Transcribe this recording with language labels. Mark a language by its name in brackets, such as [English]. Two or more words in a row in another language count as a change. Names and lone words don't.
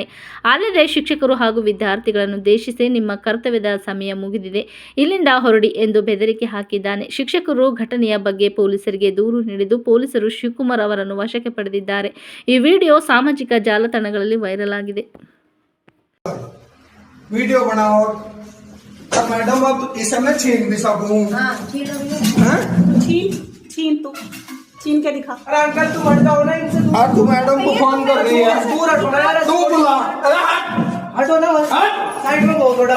[Kannada] ಅಲ್ಲದೆ ಶಿಕ್ಷಕರು ಹಾಗೂ ವಿದ್ಯಾರ್ಥಿಗಳನ್ನು ಉದ್ದೇಶಿಸಿ ನಿಮ್ಮ ಕರ್ತವ್ಯದ ಸಮಯ ಮುಗಿದಿದೆ, ಇಲ್ಲಿಂದ ಹೊರಡಿ ಎಂದು ಬೆದರಿಕೆ ಹಾಕಿದ್ದಾನೆ. ಶಿಕ್ಷಕರು ಘಟನೆಯ ಬಗ್ಗೆ ಪೊಲೀಸರಿಗೆ ದೂರು ನೀಡಿದ್ದು ಪೊಲೀಸರು ಶಿವಕುಮಾರ್ ಅವರನ್ನು ವಶಕ್ಕೆ ಪಡೆದಿದ್ದಾರೆ. ಈ ವಿಡಿಯೋ ಸಾಮಾಜಿಕ ಜಾಲತಾಣಗಳಲ್ಲಿ ವೈರಲ್ ಆಗಿದೆ. [Hindi] वीडियो बनाओ अब मैडम अब इस समय छीन भी सकूं। छीन तू छीन के दिखा। अरे अंकल तू हट जाओ ना इनसे। तू मैडम को फोन कर रही है। दूर हटो ना यार, तू बुला। अरे हटो ना, साइड में हो थोड़ा।